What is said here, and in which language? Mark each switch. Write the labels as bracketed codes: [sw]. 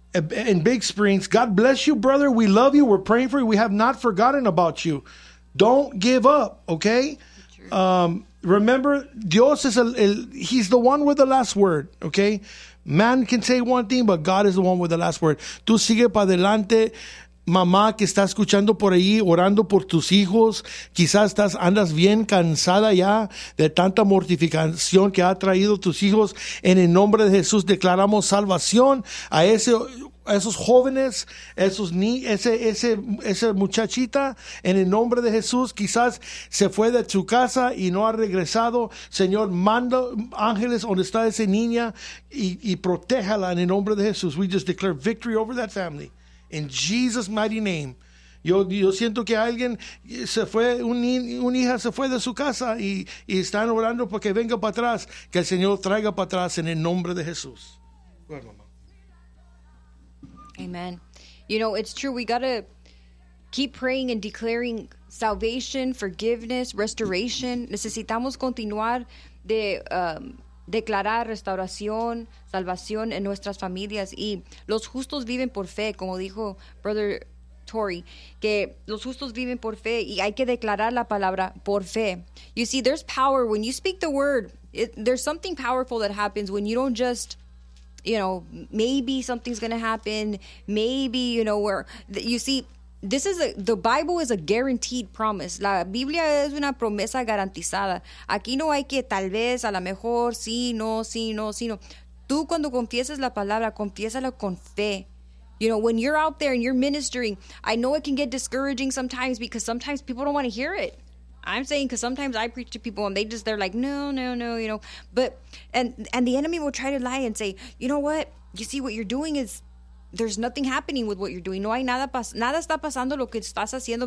[en] In Big Springs. God bless you, brother. We love you. We're praying for you. We have not forgotten about you. Don't give up, okay? Remember, Dios is he's the one with the last word, okay? Man can say one thing, but God is the one with the last word. [es] Tú sigue para adelante. Mamá que está escuchando por ahí, orando por tus hijos, quizás andas bien cansada ya de tanta mortificación que ha traído tus hijos. En el nombre de Jesús declaramos salvación a esos jóvenes, esa muchachita. En el nombre de Jesús, quizás se fue de su casa y no ha regresado. Señor, manda ángeles donde está esa niña y protéjala en el nombre de Jesús. [en] We just declare victory over that family. In Jesus' mighty name. [es] Yo siento que alguien se fue, una hija se fue de su casa y están orando para que venga para atrás, que el Señor traiga para atrás en el nombre de Jesús. [en] Amen. You know, it's true. We got to keep praying and declaring salvation, forgiveness, restoration. [es] Necesitamos continuar de declarar restauración, salvación en nuestras familias. Y los justos viven por fe, como dijo Brother Tori, que los justos viven por fe y hay que declarar la palabra por fe. [en] You see, there's power when you speak the word. There's something powerful that happens when you don't just, you know, maybe something's going to happen. Maybe, you know, where you see, this is the Bible is a guaranteed promise. [es] La Biblia es una promesa garantizada. Aquí no hay que tal vez, a lo mejor, sí, no, sí, no, sí, no. Tú cuando confieses la palabra, confiésala con fe. [en] You know, when you're out there and you're ministering, I know it can get discouraging sometimes because sometimes people don't want to hear it. I'm saying because sometimes I preach to people and they're like, no, no, no, you know. But and the enemy will try to lie and say, you know what? You see, what you're doing is there's nothing happening with what you're doing. [es] No hay nada, nada está pasando lo que estás haciendo.